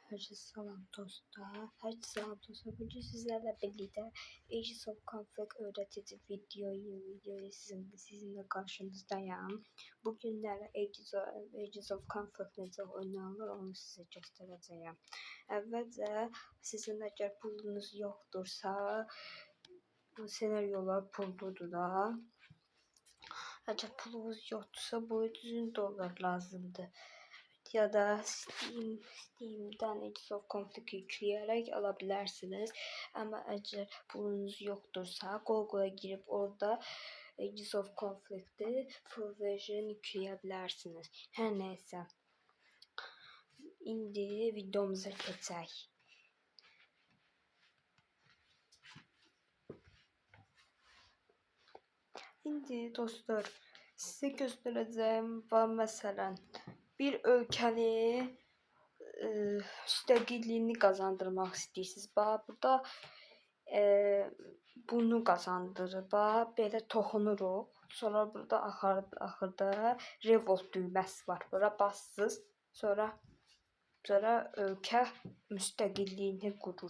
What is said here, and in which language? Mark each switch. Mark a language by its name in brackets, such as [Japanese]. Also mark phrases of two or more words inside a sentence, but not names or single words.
[Turkish] Herkese salam dostlar. Herkese salam dostlar. Bugün sizlerle birlikte Ages of Conflict öğretici videoyu sizinle karşınızdayım. Bugünlerde Ages of Conflict [Azerbaijani] necə oynanılır [Turkish] onu size göstereceğim. [Azerbaijani] Əvvəlcə sizin əgər pulunuz yoxdursa, bu senaryolar pulludur da. Əgər pulunuz yoxdursa, bu $100 lazımdır. [Turkish] Ya da Steam'den Ages of Conflict yükleyerek alabilirsiniz. Ama eğer pulunuz yoktursa Google'a girip orada Ages of Conflict'i [English] full version [Turkish] yükleyebilirsiniz. Her neyse. [Azerbaijani] İndi videomuza geçək. [Turkish] İndi dostlar size göstereceğim var mesela bir ülkenin [Azerbaijani] müstəqilliyini qazandırmaq istəyirsiniz. Bax burada bunu qazandırır. Bax belə toxunuruq. Sonra burada axırda revolt düyməsi var. Bura bassız. Sonra ölkə müstəqilliyini qurur.